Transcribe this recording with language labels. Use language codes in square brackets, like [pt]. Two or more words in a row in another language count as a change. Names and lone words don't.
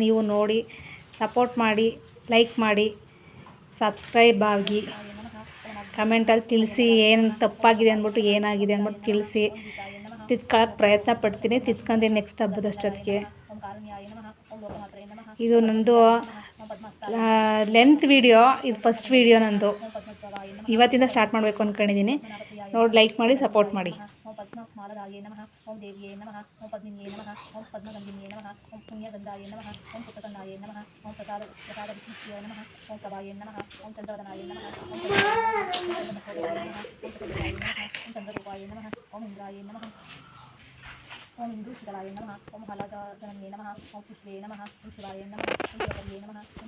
[kn] ನೀವು ನೋಡಿ ಸಪೋರ್ಟ್ ಮಾಡಿ, ಲೈಕ್ ಮಾಡಿ, ಸಬ್ಸ್ಕ್ರೈಬ್ ಆಗಿ, ಕಮೆಂಟಲ್ಲಿ ತಿಳಿಸಿ ಏನು ತಪ್ಪಾಗಿದೆ ಅಂದ್ಬಿಟ್ಟು, ಏನಾಗಿದೆ ಅಂದ್ಬಿಟ್ಟು ತಿಳಿಸಿ. ತಿದ್ಕೊಳ್ಳೋಕ್ಕೆ ಪ್ರಯತ್ನ ಪಡ್ತೀನಿ, ತಿದ್ಕೊಂತೀನಿ ನೆಕ್ಸ್ಟ್ ಹಬ್ಬದಷ್ಟೊತ್ತಿಗೆ. ಇದು ನಂದು ಲೆಂತ್ ವಿಡಿಯೋ, ಇದು ಫಸ್ಟ್ ವಿಡಿಯೋ ನಂದು. ಇವತ್ತಿಂದ ಸ್ಟಾರ್ಟ್ ಮಾಡಬೇಕು ಅಂದ್ಕೊಂಡಿದ್ದೀನಿ. ನೋಡಿ, ಲೈಕ್ ಮಾಡಿ, ಸಪೋರ್ಟ್ ಮಾಡಿ. [sa] ಓಂ ಪದ್ಮಮಾಲರಾಯೇ ನಮಃ, ಓಂ ದೇವಿಯೇ ನಮಃ, ಓಂ ಪದ್ಮಿನಿಯೇ ನಮಃ, ಓಂ ಪದ್ಮಗಂಧಿನಿಯೇ ನಮಃ, ಓಂ ಪುಣ್ಯಗಂಧಾಯೇ ನಮಃ, ಓಂ ಪುತ್ರಕಂದಾಯೇ ನಮಃ, ಓಂ ಪ್ರಸಾದ ವಿಷ್ಣುವೇ ನಮಃ, ಓಂ ಪ್ರಭಾಯೇ ನಮಃ, ಓಂ ಚಂದ್ರವದನಾಯೇ ನಮಃ, ಓಂ ಚಂದ್ರರೂಪಾಯೇ ನಮಃ, ಓಂ ಇಂದ್ರಾಯೇ ನಮಃ, ಓಂ ಇಂದೂಶಿಖಲಾಯೇ ನಮಃ, ಓಂ ಹಲಾಜನನ್ಯೇ ನಮಃ, ಓಂ ಪುಷ್ಪೇ ನಮಃ, ಓಂ ಶಿವಾಯೇ ನಮಃ, ಓಂ ಶಿವಕರ್ಯೇ ನಮಃ, ಓಂ